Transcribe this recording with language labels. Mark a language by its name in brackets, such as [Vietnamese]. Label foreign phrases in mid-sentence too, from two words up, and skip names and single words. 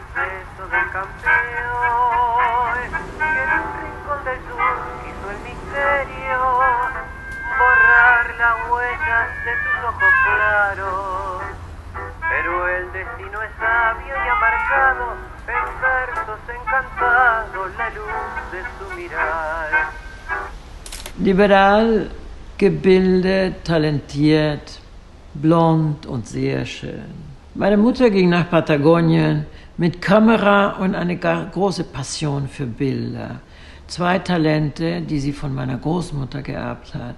[Spanish] beso del campeón, que en un rincón del sur hizo el misterio, borrar las huellas de sus ojos claros, pero el destino es sabio y ha marcado en versos encantados la luz de su mirar. [German] Liberal, gebildet, talentiert, blond und sehr schön. Meine Mutter ging nach Patagonien mit Kamera und eine große Passion für Bilder. 2 Talente, die sie von meiner Großmutter geerbt hat.